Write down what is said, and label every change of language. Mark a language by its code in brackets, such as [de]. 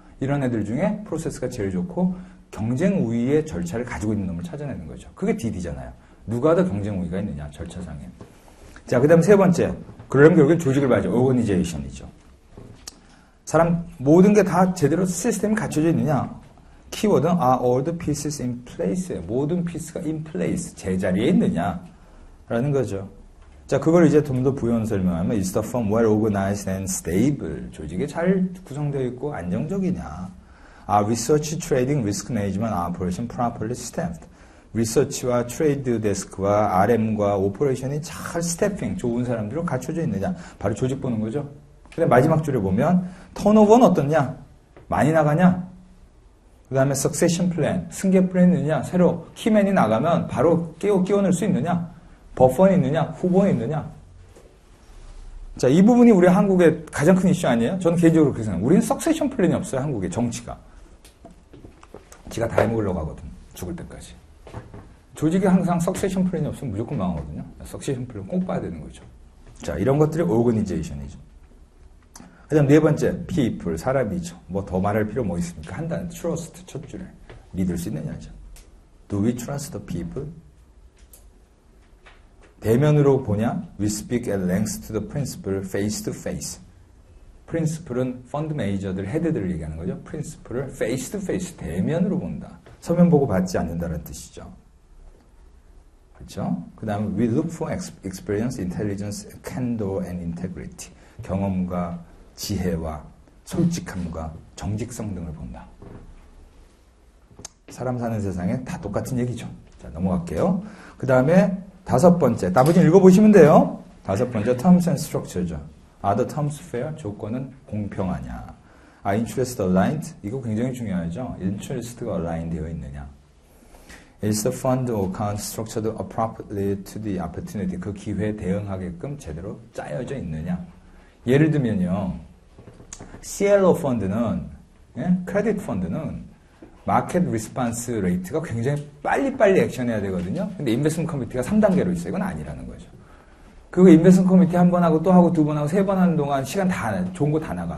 [ko] 이런 애들 중에 프로세스가 제일 좋고, 경쟁 우위의 절차를 가지고 있는 놈을 찾아내는 거죠. 그게 DD잖아요. 누가 더 경쟁 우위가 있느냐, 절차상에. 자, 그 다음 세 번째. 그러려면 결국엔 조직을 봐야죠. 오거니제이션이죠. 사람, 모든 게 다 제대로 시스템이 갖춰져 있느냐? 키워드는 [en] are all the pieces in place. [ko] 모든 피스가 [en] in place. [ko] 제자리에 있느냐? 라는 거죠. 자, 그걸 이제 좀 더 부연 설명하면 [en] is the firm well organized and stable. [ko] 조직이 잘 구성되어 있고 안정적이냐? [en] Research, trading, risk management, operation properly staffed. [ko] 리서치와 트레이드 데스크와 RM과 오퍼레이션이 잘 스태핑, 좋은 사람들로 갖춰져 있느냐. 바로 조직 보는 거죠. 근데 마지막 줄에 보면 턴오버는 어떻냐? 많이 나가냐? 그 다음에 석세션 플랜, 승계 플랜이 있느냐? 새로 키맨이 나가면 바로 끼워넣을 수 있느냐? 버퍼는 있느냐? 후보는 있느냐? 자, 이 부분이 우리 한국의 가장 큰 이슈 아니에요? 저는 개인적으로 그렇게 생각해요. 우리는 석세션 플랜이 없어요, 한국의 정치가. 지가 다 해먹으려고 하거든, 죽을 때까지. 조직이 항상 석세션 플랜이 없으면 무조건 망하거든요. 석세션 플랜 꼭 봐야 되는 거죠. 자, 이런 것들이 오거니제이션이죠. 그 다음 네 번째, people, 사람이죠. 뭐 더 말할 필요 뭐 있습니까? 한 단, trust, 첫 줄에. 믿을 수 있느냐죠. [en] Do we trust the people? [ko] 대면으로 보냐? [en] We speak at length to the principal face to face. [ko] 프린시플은 펀드 매니저들, 헤드들을 얘기하는 거죠. 프린시플을 [en] face to face, [ko] 대면으로 본다. 서면 보고 받지 않는다는 뜻이죠. 그렇죠? 그 다음에 [en] we look for experience, intelligence, candor and integrity. [ko] 경험과 지혜와 솔직함과 정직성 등을 본다. 사람 사는 세상에 다 똑같은 얘기죠. 자, 넘어갈게요. 그 다음에 다섯 번째, 나머지 읽어보시면 돼요. 다섯 번째, terms and structure죠. [en] Are the terms fair? [ko] 조건은 공평하냐? [en] Are interest aligned? [ko] 이거 굉장히 중요하죠. interest가 align 되어 있느냐? [en] Is the fund or account structured appropriately to the opportunity? [ko] 그 기회에 대응하게끔 제대로 짜여져 있느냐? 예를 들면요. CLO 펀드는, 예? 크레딧 펀드는 마켓 리스판스 레이트가 굉장히 빨리빨리 액션해야 되거든요. 근데 인베스트먼트 커미티가 3단계로 있어요. 이건 아니라는 거죠. 그거 인베스트먼트 커미티 한 번 하고 또 하고 두 번 하고 세 번 하는 동안 시간 다, 좋은 거 다 나가.